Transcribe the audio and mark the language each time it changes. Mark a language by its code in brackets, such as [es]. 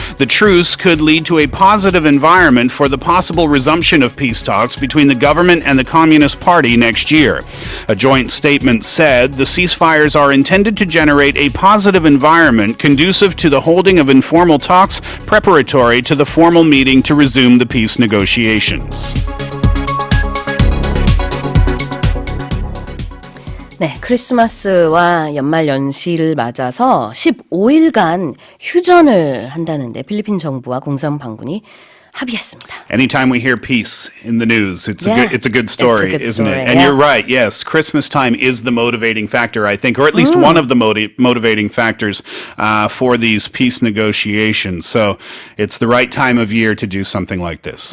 [en] The truce could lead to a positive environment for the possible resumption of peace talks between the government and the Communist Party next year. A joint statement said the ceasefires are intended to generate a positive environment conducive to the holding of informal talks preparatory to the formal meeting to resume the peace negotiations. [ko] 네, 크리스마스와 연말 연시를 맞아서 15일간 휴전을 한다는데 필리핀 정부와 공산방군이 합의했습니다. [en] Anytime we hear peace in the news, it's a good story, it's a good isn't story, it? And you're right, yes, Christmas time is the motivating factor, I think, or at least one of the motivating factors for these peace negotiations. So it's the right time of year to do something like this.